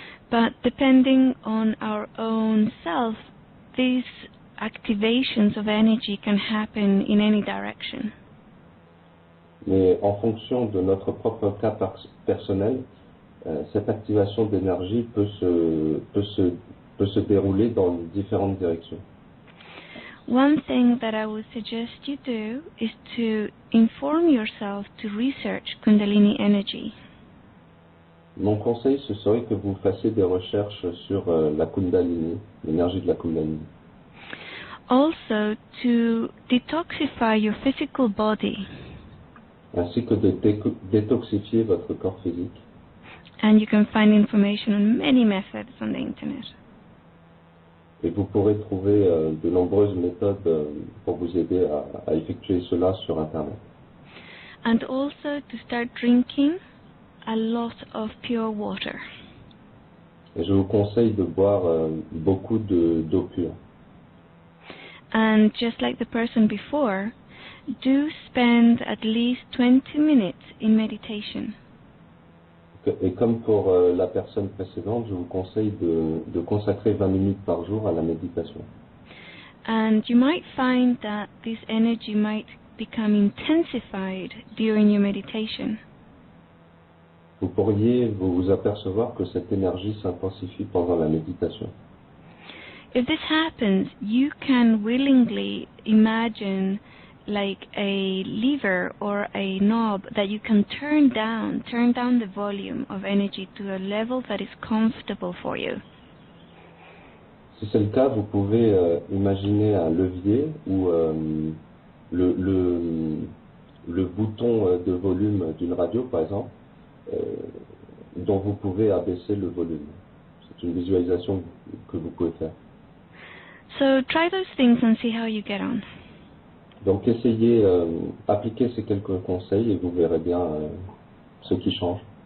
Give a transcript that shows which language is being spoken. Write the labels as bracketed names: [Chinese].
[English] But depending on our own self, these activations of energy can happen in any direction. [French] Mais en fonction de notre propre cas personnel, cette activation d'énergie peut se dérouler dans différentes directions. [English] One thing that I would suggest you do is to inform yourself to research Kundalini energy. [French] Mon conseil, ce serait que vous fassiez des recherches sur la Kundalini, l'énergie de la Kundalini. [English] Also, to detoxify your physical body. [French] Ainsi que de détoxifier votre corps physique. [English] And you can find information on many methods on the internet. [French] Et vous pourrez trouver de nombreuses méthodes pour vous aider à effectuer cela sur Internet. [English] And also to start drinking a lot of pure water. [French] Et je vous conseille de boire beaucoup d'eau pure. [English] And just like the person before, do spend at least 20 minutes in meditation. [French] Et comme pour la personne précédente, je vous conseille de consacrer 20 minutes par jour à la méditation. [English] And you might find that this energy might become intensified during your meditation. [French] Vous pourriez vous apercevoir que cette énergie s'intensifie pendant la méditation. [English] If this happens, you can willingly imagine like a lever or a knob that you can turn down the volume of energy to a level that is comfortable for you. [French] Si c'est le cas, vous pouvez imaginer un levier ou le bouton de volume d'une radio, par exemple, dont vous pouvez abaisser le volume. C'est une visualisation que vous pouvez faire. [English] So try those things and see how you get on. [French] Donc essayez, appliquez ces quelques conseils et vous verrez bien ce qui change.